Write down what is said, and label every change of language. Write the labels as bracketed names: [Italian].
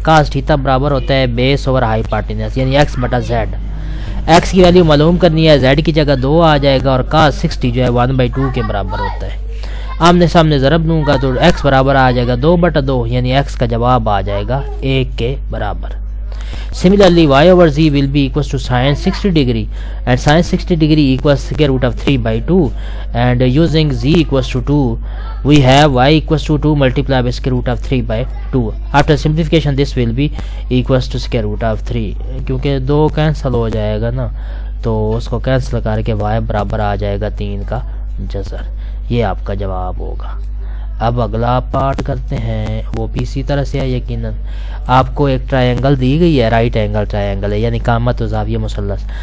[Urdu] Cause تھیتا برابر ہوتا ہے بیس اوور ہائپارٹینیوس یعنی ایکس بٹا زیڈ. ایکس کی ویلیو معلوم کرنی ہے, زیڈ کی جگہ 2 آ جائے گا, اور کاز 60 جو ہے 1/2 کے برابر ہوتا ہے. آمنے سامنے ضرب دوں گا تو ایکس برابر آ جائے گا 2/2 یعنی ایکس کا جواب آ جائے گا 1 کے برابر. [English] Similarly, y over z will be equals to sin 60 degree, and sin 60 degree equals square root of 3/2, and using z equals to 2, we have y equals to 2 multiplied by square root of 3/2. After simplification, this will be equals to square root of 3. [Urdu] کیونکہ 2 cancel ہو جائے گا نا, تو اس کو cancel کر کے y برابر آ جائے گا 3 کا جذر. یہ آپ کا جواب ہوگا. اب اگلا پارٹ کرتے ہیں, وہ بھی اسی طرح سے ہے. یقیناً آپ کو ایک ٹرائنگل دی گئی ہے, رائٹ اینگل ٹرائنگل ہے یعنی قائمت و زاویہ مثلث.